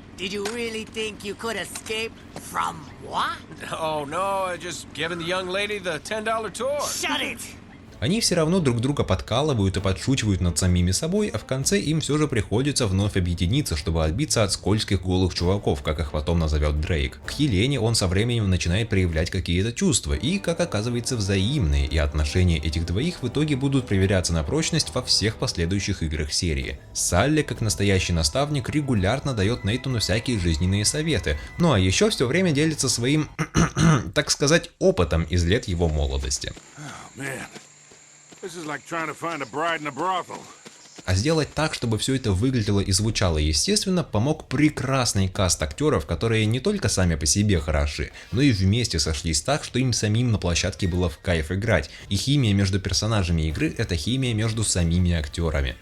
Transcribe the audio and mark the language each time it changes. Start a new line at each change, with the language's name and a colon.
English: Did you really think you could escape from what? Oh, no, I just giving the young lady the $10 tour. Shut it!
Russian: Они все равно друг друга подкалывают и подшучивают над самими собой, а в конце им все же приходится вновь объединиться, чтобы отбиться от скользких голых чуваков, как их потом назовет Дрейк. К Елене он со временем начинает проявлять какие-то чувства, и, как оказывается, взаимные, и отношения этих двоих в итоге будут проверяться на прочность во всех последующих играх серии. Салли, как настоящий наставник, регулярно дает Нейтану всякие жизненные советы, ну а еще все время делится своим, так сказать, опытом из лет его молодости.
English: Oh, man. This is like trying to find a bride in a brothel.
Russian: А сделать так, чтобы все это выглядело и звучало естественно, помог прекрасный каст актеров, которые не только сами по себе хороши, но и вместе сошлись так, что им самим на площадке было в кайф играть. И химия между персонажами игры — это химия между самими актерами.